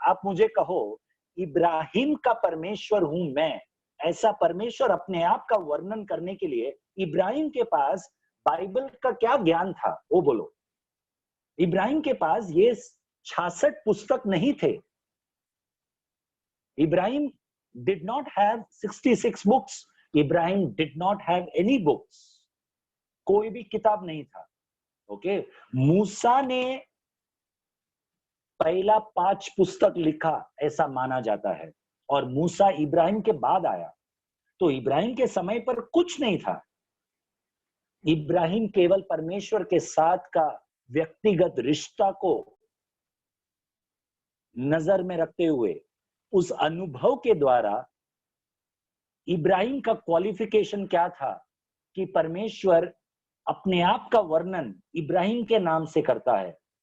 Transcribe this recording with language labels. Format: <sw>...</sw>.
<hi>आप मुझे कहो इब्राहिम का परमेश्वर हूं मैं, ऐसा परमेश्वर अपने आप का वर्णन करने के लिए इब्राहिम के पास बाइबल का क्या ज्ञान था, वो बोलो। इब्राहिम के पास ये 66 पुस्तक नहीं थे।</hi> <en>Ibrahim did not have 66 books. Ibrahim did not have any books.</en> <hi>कोई भी किताब नहीं था। ओके, मूसा ने पहला 5 पुस्तक लिखा ऐसा माना जाता है, और मूसा इब्राहिम के बाद आया। तो इब्राहिम के समय पर कुछ नहीं था। इब्राहिम केवल परमेश्वर के साथ का व्यक्तिगत रिश्ता को नजर में रखते हुए उस अनुभव के द्वारा इब्राहिम का क्वालिफिकेशन क्या था कि परमेश्वर अपने आप का वर्णन इब्राहिम के नाम से करता है।</hi>